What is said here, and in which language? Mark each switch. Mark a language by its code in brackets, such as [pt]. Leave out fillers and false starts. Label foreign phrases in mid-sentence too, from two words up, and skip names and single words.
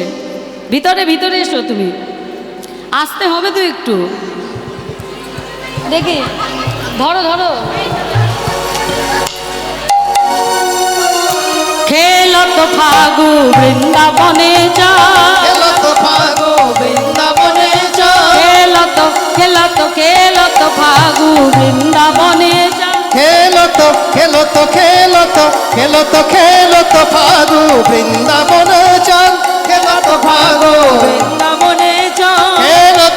[bn] ভিতরে ভিতরে এসো, তুমি আসতে হবে তো একটু। দেখি ধরো ধরো। [bra] खेलत फागु वृन्दावने या, खेलत फागु वृन्दावने या, खेलत खेलत खेलत फागु वृन्दावने या, खेलत खेलत खेलत खेलत खेलत फागु वृन्दावने या, खेलत फागु वृन्दावने या [bn] খেলত